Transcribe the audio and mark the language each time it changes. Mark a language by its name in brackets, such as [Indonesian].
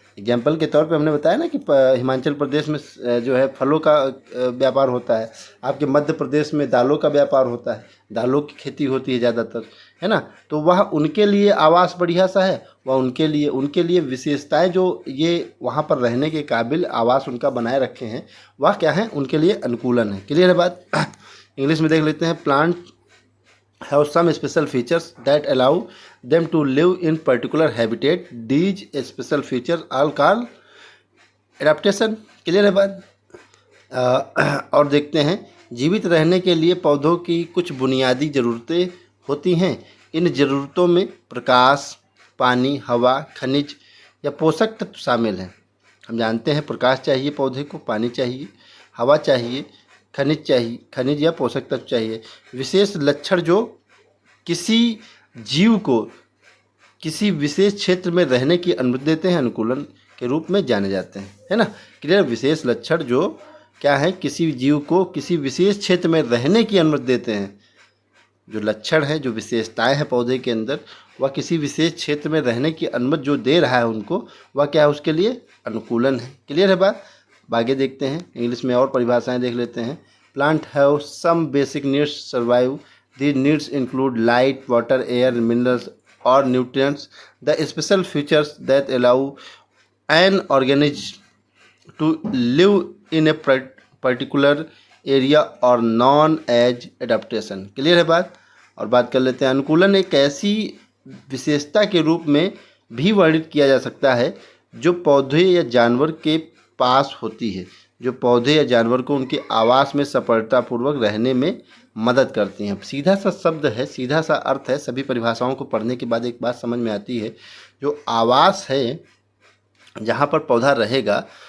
[Hindi] Example के तौर पे हमने बताया ना कि हिमाचल प्रदेश में जो है फलों का व्यापार होता है, आपके मध्य प्रदेश में दालों का व्यापार होता है, दालों की खेती होती है ज़्यादातर, है ना। तो वह उनके लिए आवास बढ़िया सा है, वह उनके लिए विशेषताएं जो ये वहाँ पर रहने के काबिल आवास उनका बनाए रखे हैं, वह क्या है? उनके लिए अनुकूलन है। क्लियर है बात? इंग्लिश में देख लेते हैं। [English] Plant have some special features that allow them to live in particular habitat. These special features are called adaptation. [Hindi] Clear है बात? और देखते हैं, जीवित रहने के लिए पौधों की कुछ बुनियादी ज़रूरतें होती हैं। इन ज़रूरतों में प्रकाश, पानी, हवा, खनिज या पोषक तत्व शामिल हैं। हम जानते हैं प्रकाश चाहिए पौधे को, पानी चाहिए, हवा चाहिए, खनिज चाहिए, खनिज या पोषक तत्व चाहिए। विशेष लक्षण जो किसी जीव को किसी विशेष क्षेत्र में रहने की अनुमति देते हैं, अनुकूलन के रूप में जाने जाते हैं, है ना। क्लियर? विशेष लक्षण जो क्या है? किसी जीव को किसी विशेष क्षेत्र में रहने की अनुमति देते हैं। जो लक्षण है, जो विशेषताएं हैं पौधे के अंदर, वह किसी विशेष क्षेत्र में रहने की अनुमति जो दे रहा है उनको, वह क्या है? उसके लिए अनुकूलन है। क्लियर है बात? आगे देखते हैं, इंग्लिश में और परिभाषाएं देख लेते हैं। [English] Plant have some basic needs survive. These needs include light, water, air, minerals, or nutrients. The special features that allow an organism to live in a particular area are known as adaptation. [Hindi] Clear है बात? और बात कर लेते हैं, अनुकूलन एक ऐसी विशेषता के रूप में भी वर्णित किया जा सकता है जो पौधे या जानवर के पास होती है, जो पौधे या जानवर को उनके आवास में सफलतापूर्वक रहने में मदद करती हैं। सीधा सा शब्द है, सीधा सा अर्थ है। सभी परिभाषाओं को पढ़ने के बाद एक बात समझ में आती है, जो आवास है जहाँ पर पौधा रहेगा